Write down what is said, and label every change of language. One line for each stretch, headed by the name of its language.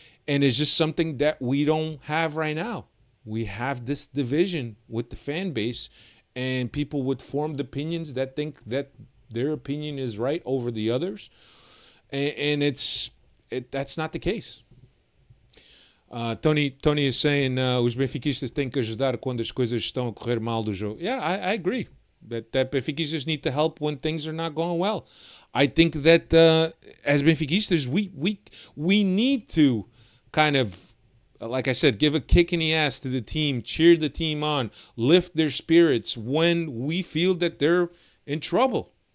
English: And it's just something that we don't have right now. We have this division with the fan base, and people with formed opinions that think that their opinion is right over the others, and that's not the case. Tony is saying
Portuguese: os benfiquistas têm que ajudar quando as coisas estão a correr mal do jogo.
English: Yeah, I agree that benfiquistas need to help when things are not going well. I think that as benfiquistas, we need to kind of, like I said, give a kick in the ass to the team, cheer the team on, lift their spirits when we feel that they're in trouble.